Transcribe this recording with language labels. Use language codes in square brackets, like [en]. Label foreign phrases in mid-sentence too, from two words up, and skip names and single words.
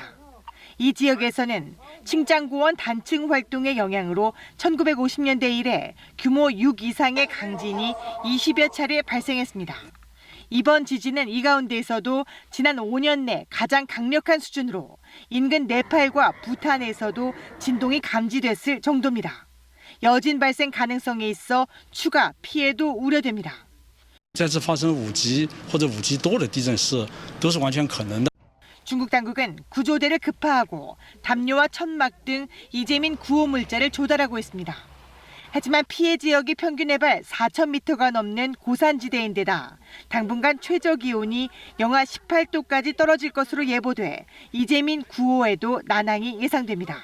[ko] 이 지역에서는 칭짱구원 단층 활동의 영향으로 1950년대 이래 규모 6 이상의 강진이 20여 차례 발생했습니다. 이번 지진은 이 가운데에서도 지난 5년 내 가장 강력한 수준으로 인근 네팔과 부탄에서도 진동이 감지됐을 정도입니다. 여진 발생 가능성에 있어 추가 피해도 우려됩니다. [zh] 再次发生5级或者5级多的地震是都是完全可能的。 [ko] 중국 당국은 구조대를 급파하고 담요와 천막 등 이재민 구호 물자를 조달하고 있습니다. 하지만 피해 지역이 평균 해발 4,000m가 넘는 고산지대인데다 당분간 최저 기온이 영하 18도까지 떨어질 것으로 예보돼 이재민 구호에도 난항이 예상됩니다.